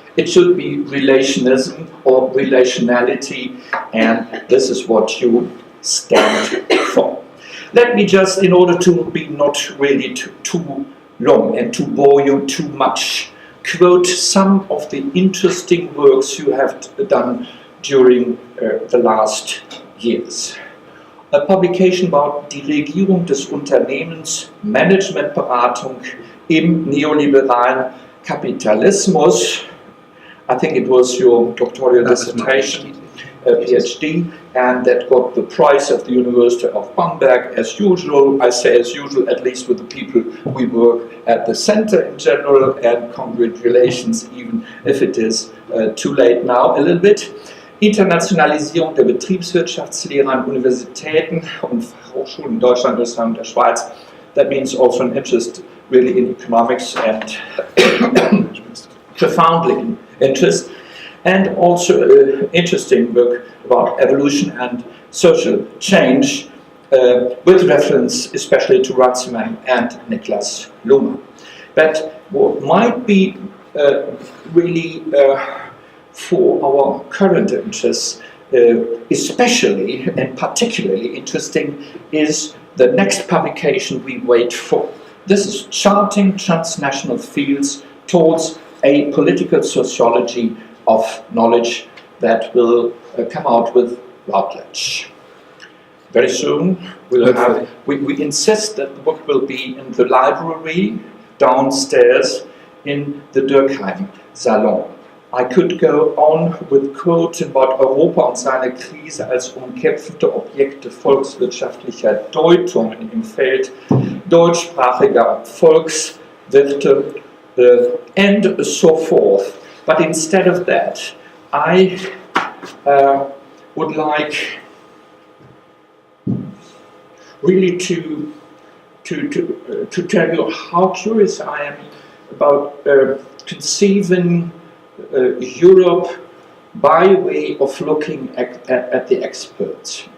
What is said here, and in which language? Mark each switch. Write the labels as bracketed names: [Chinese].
[English] It should be relationism or relationality, and this is what you stand for. Let me just, in order to be not really too long and to bore you too much, quote some of the interesting works you have done during the last years. A publication about [German] die Regierung des Unternehmens, Managementberatung im neoliberalen Kapitalismus. [English] I think it was your doctoral dissertation, PhD, and that got the prize of the University of Bamberg as usual. I say as usual, at least with the people we work at the center in general, and congratulations, even if it is too late now a little bit. [German] Internationalisierung der Betriebswirtschaftslehre an Universitäten und Hochschulen in Deutschland, Österreich und der Schweiz. [English] That means also an interest really in economics and profoundly interest. And also an interesting work about evolution and social change with reference especially to Ratzmann and Niklas Luhmann. But what might be really for our current interests, especially and particularly interesting, is the next publication we wait for. This is Charting Transnational Fields Towards a Political Sociology of Knowledge, that will come out with Routledge. Very soon we'll have, we insist that the book will be in the library downstairs in the Durkheim Salon. I could go on with quotes about [German] Europa und seine Krise als umkämpfte Objekte volkswirtschaftlicher Deutungen im Feld deutschsprachiger Volkswirte [English] and so forth. But instead of that, I would like really to tell you how curious I am about conceiving Europe by way of looking at the experts.